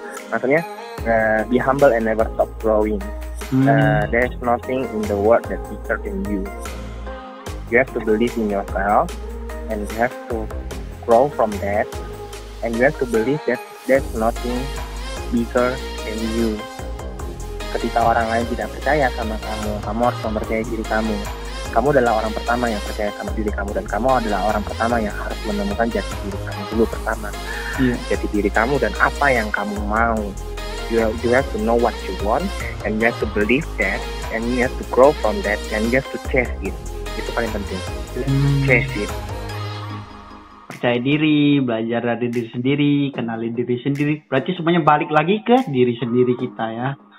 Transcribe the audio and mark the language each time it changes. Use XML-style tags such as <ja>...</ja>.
<id>Maksudnya</id> <en>be humble and never stop growing. There's nothing in the world that bigger than you. You have to believe in yourself, and you have to grow from that, and you have to believe that there's nothing bigger than you.</en> <id>Ketika orang lain tidak percaya sama kamu, kamu harus mempercayai diri kamu. Kamu adalah orang pertama yang percaya sama diri kamu, dan kamu adalah orang pertama yang harus menemukan jati diri kamu dulu pertama. Jati diri kamu dan apa yang kamu mau.</id> <en>You have to know what you want, and you have to believe that, and you have to grow from that, and you have to chase it.</en> <id>Itu paling penting.</id> <en>Chase it.</en> <id>Percaya diri, belajar dari diri sendiri, kenali diri sendiri. Berarti semuanya balik lagi ke diri sendiri kita ya.</id>